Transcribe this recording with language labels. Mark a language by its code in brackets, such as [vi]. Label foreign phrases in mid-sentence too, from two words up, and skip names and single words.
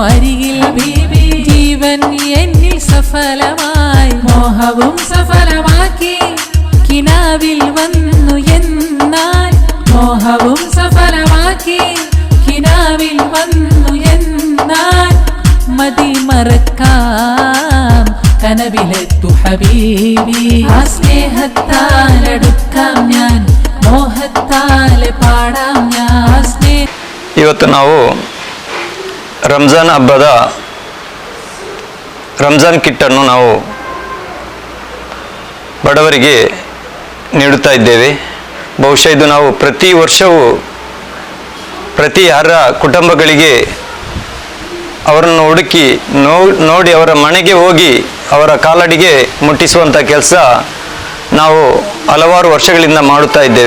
[ml] അരികിൽ ജീവൻ എന്നിൽ സഫലമായി മോഹവും സഫലമാക്കി കിനാവിൽ വന്നു എന്നാൽ മോഹവും സഫലമാക്കി കിനാവിൽ വന്നു എന്നാൽ മതി മറക്കാം കനവിലെത്തു ഹബീബി ആ സ്നേഹത്താലടുക്കാം ഞാൻ മോഹത്താലെ പാടാം ഞാൻ [kn] ಇವತ್ತು ನಾವು ರಂಜಾನ್ ಹಬ್ಬದ ರಂಜಾನ್ ಕಿಟ್ಟನ್ನು ನಾವು ಬಡವರಿಗೆ ನೀಡುತ್ತಾ ಇದ್ದೇವೆ. ಬಹುಶಃ ಇದು ನಾವು ಪ್ರತಿ ವರ್ಷವೂ ಪ್ರತಿ ಯಾರ ಕುಟುಂಬಗಳಿಗೆ ಅವರನ್ನು ಹುಡುಕಿ ನೋಡಿ ಅವರ ಮನೆಗೆ ಹೋಗಿ ಅವರ ಕಾಲಡಿಗೆ ಮುಟ್ಟಿಸುವಂಥ ಕೆಲಸ ನಾವು ಹಲವಾರು ವರ್ಷಗಳಿಂದ ಮಾಡುತ್ತಾ ಇದ್ದೇವೆ.